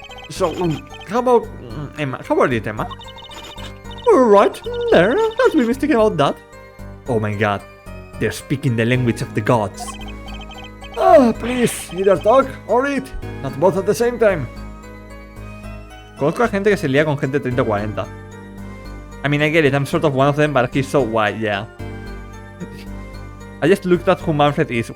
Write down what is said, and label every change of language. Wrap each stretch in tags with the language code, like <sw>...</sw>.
<en>So, how about Emma? How about it, Emma? Alright, there. Don't be mistaken about that. Oh my god. They're speaking the language of the gods. Ah, please, either talk or eat. Not both at the same time.</en> <es>Conozco a gente que se lía con gente 30 o 40.</es> <en>I mean, I get it, I'm sort of one of them, but he's so white, yeah. I just looked at who Manfred is.</en>